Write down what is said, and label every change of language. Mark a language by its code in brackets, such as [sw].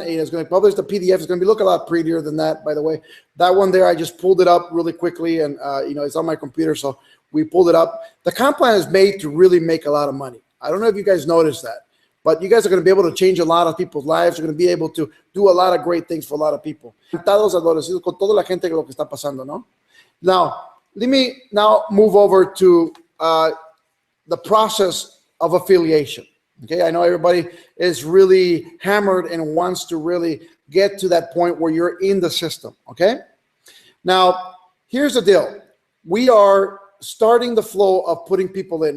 [en] It's going to publish the PDF. It's going to look a lot prettier than that, by the way. That one there, I just pulled it up really quickly, and it's on my computer, so we pulled it up. The comp plan is made to really make a lot of money. I don't know if you guys noticed that, but you guys are going to be able to change a lot of people's lives. You're going to be able to do a lot of great things for a lot of people. [es] Todos agradecidos con toda la gente que lo que está pasando, ¿no? [en] Now, let me now move over to the process of affiliation, Okay, I know everybody is really hammered and wants to really get to that point where you're in the system. Okay, now here's the deal: we are starting the flow of putting people in.